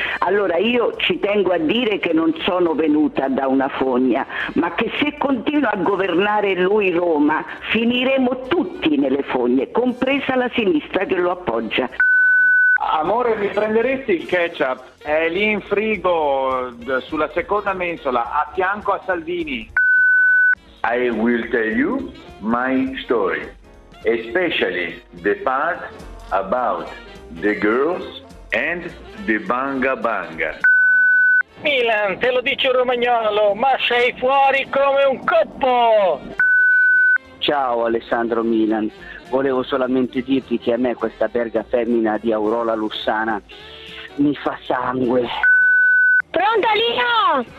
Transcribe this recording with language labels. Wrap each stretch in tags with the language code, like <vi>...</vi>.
<it>Allora io ci tengo a dire che non sono venuta da una fogna, ma che se continua a governare lui Roma, finiremo tutti nelle fogne, compresa la sinistra che lo appoggia. Amore, mi prenderesti il ketchup? È lì in frigo, sulla seconda mensola, a fianco a Salvini.</it> <en>I will tell you my story, especially the part about the girls and the banga banga.</en> <it>Milan, te lo dice un romagnolo, ma sei fuori come un coppo! Ciao Alessandro Milan, volevo solamente dirti che a me questa berga femmina di Aurora Lussana mi fa sangue. Pronto Lino?</it>